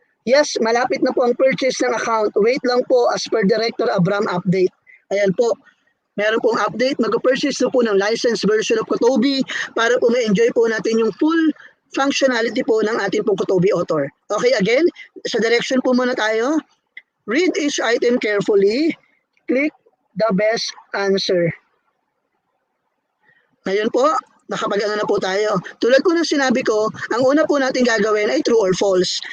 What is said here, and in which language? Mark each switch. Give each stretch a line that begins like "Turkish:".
Filipino: Yes, malapit na po ang purchase ng account.
English: Wait
Filipino: lang po
English: as per Director Abram update.
Filipino: Ayan po, meron pong update. Mag-purchase na po ng
English: licensed version of CoToby
Filipino: para po ma-enjoy po natin yung full functionality po ng ating pong CoToby Author. Okay, again, sa direction po muna tayo.
English: Read each item carefully. Click the best answer.
Filipino: Ngayon po, nakapag-ano na po tayo. Tulad po ng sinabi ko, ang una po natin gagawin ay
English: true or false.